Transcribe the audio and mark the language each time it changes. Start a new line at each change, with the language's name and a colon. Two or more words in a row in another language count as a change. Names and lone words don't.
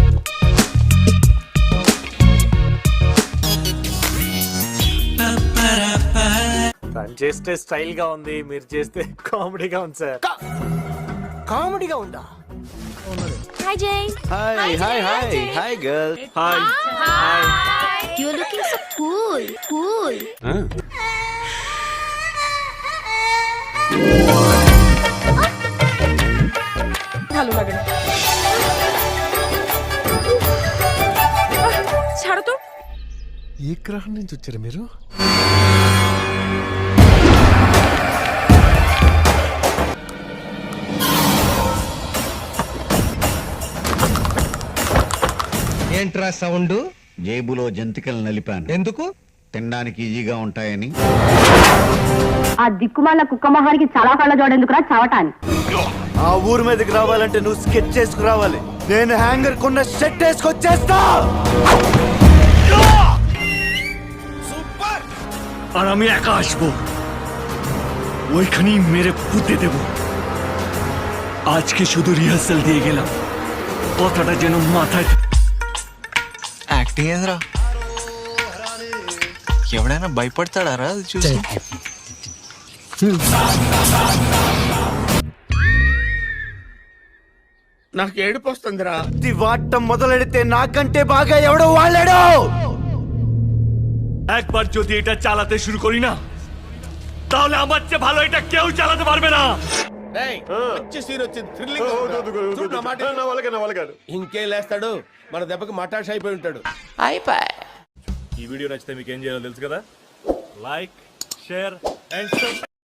Telugu: తను చేస్తే స్టైల్ గా ఉంది, మీరు చేస్తే కామెడీగా ఉంది సార్. కామెడీగా ఉందా?
English: హాయ్ జై. hi hi hi hi girl. hi you are looking so cool cool.
Bangla: ভালো লাগে না। ছাড়ো তো।
Telugu: ఏ గ్రహం నుంచి వచ్చారు మీరు? ఏంట్రా సౌండ్? జేబులో జంతికలు నలిపాను. ఎందుకు? తినడానికి ఈజీగా ఉంటాయని. ఆ దిక్కుమాల కుక్క మొహానికి చాలా కళ్ళ జోడెందుకురా చావటాన్ని. ఆ ఊరు మీదకి రావాలంటే నువ్వు స్కెచ్ చేసుకురావాలి. నేను హ్యాంగర్ కొన్న షర్ట్ వేసుకొచ్చేస్తా.
Bangla: আর আমি একা আসবো, ওইখানেই মেরে পুঁতে দেব। আজকে শুধু রিহার্সাল দিয়ে গেলাম, কথাটা যেন মাথায়।
Telugu: యాక్టింగ్ ఏంద్రా? ఎవడైనా భయపడతాడా రా అది చూసి? నాకు ఏడుపు వస్తుందిరా. వాడటం మొదలెడితే నాకంటే బాగా ఎవడో వాళ్ళాడు.
Bangla: একবার যদি এটা চালাতে শুরু করি না, তাহলে আমার চেয়ে ভালো এটা কেউ চালাতে পারবে না।
Telugu: రేయ్, మంచి సీన్ వచ్చింది, థ్రిల్లింగ్ గా ఉంది. చూడు నా మాట. ఇంకేం లేస్తాడు, మన దెబ్బకి మటాష్ అయిపోయి ఉంటాడు. ఈ వీడియో నచ్చితే మీకు ఏం చేయాలో తెలుసు కదా?
English: like, share and